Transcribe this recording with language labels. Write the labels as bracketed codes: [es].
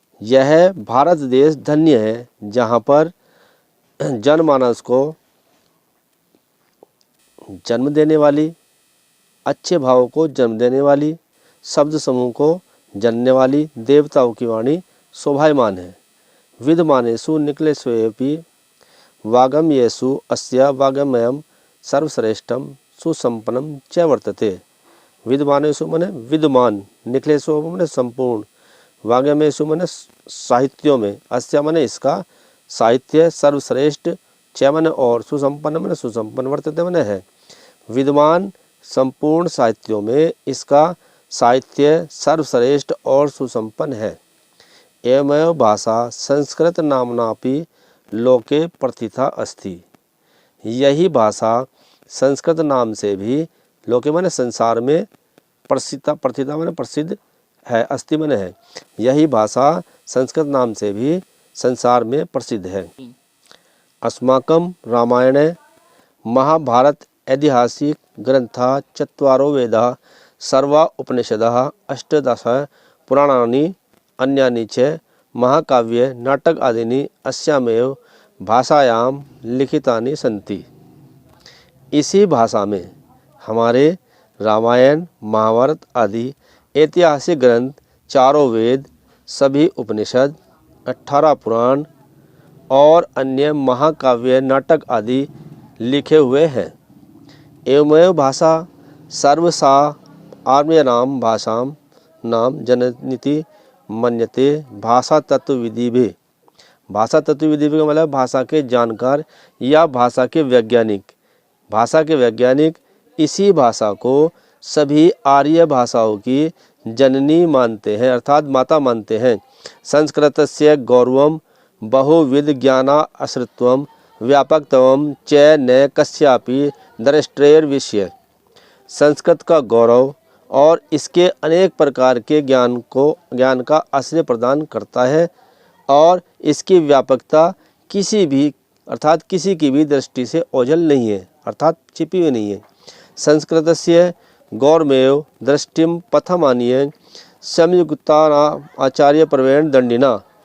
[hi] यह भारत देश धन्य है जहाँ पर जनमानस को जन्म देने वाली, अच्छे भावों को जन्म देने वाली, शब्द समूह को जनने वाली, देवताओं की वाणी शोभायमान है। [sa] विद्यमानेषु निखिलेष्वपि वागमयेषु अस्य वागमयं सर्वश्रेष्ठं सुसंपन्नं च वर्तते। [hi] विद्यमानेषु माने विद्यमान, निखिलेषु माने संपूर्ण, वागमयेषु माने साहित्यों में, अस्य माने इसका, साहित्य, सर्वश्रेष्ठ, च माने और, सुसंपन्न माने सुसंपन्न, वर्तते माने है। विद्यमान संपूर्ण साहित्यों में इसका साहित्य सर्वश्रेष्ठ और सुसंपन्न है। [sa] एवमेव भाषा संस्कृत नाम्नापि लोके प्रथिता अस्ति। [hi] यही भाषा संस्कृत नाम से भी लोके माने संसार में प्रथिता माने प्रसिद्ध है, अस्ति माने है। यही भाषा संस्कृत नाम से भी संसार में प्रसिद्ध है। [sa] अस्माकं रामायणे महाभारत ऐतिहासिक ग्रंथा चत्वारो वेदा सर्वा उपनिषदः अष्टादश पुराणानि अन्यानि च महाकाव्ये नाटक आदीनि अस्यामेव भाषायां लिखितानि सन्ति। [hi] इसी भाषा में हमारे रामायण, महाभारत आदि ऐतिहासिक ग्रंथ, चारों वेद, सभी उपनिषद, 18 पुराण और अन्य महाकाव्य, नाटक आदि लिखे हुए हैं। [sa] एवमेव भाषा सर्वसा आर्म्यानां भाषां नाम जननीति मन्यते। [hi] भाषा तत्वविधि भी, भाषा तत्वविधि का मतलब भाषा के जानकार या भाषा के वैज्ञानिक, भाषा के वैज्ञानिक इसी भाषा को सभी आर्य भाषाओं की जननी मानते हैं, अर्थात माता मानते हैं। [sa] संस्कृतस्य गौरवं बहुविध ज्ञानाश्रितत्वं व्यापकत्वं च न कस्यापि दृष्टेर्विषये। [hi] संस्कृत का गौरव और इसके अनेक प्रकार के ज्ञान का आश्रय प्रदान करता है और इसकी व्यापकता किसी भी, अर्थात किसी की भी दृष्टि से ओझल नहीं है, अर्थात छिपी हुई नहीं है। [sa] संस्कृतस्य गौरमेव दृष्टिं पथमानीय संयुक्ता आचार्य प्रवीण दंडिना।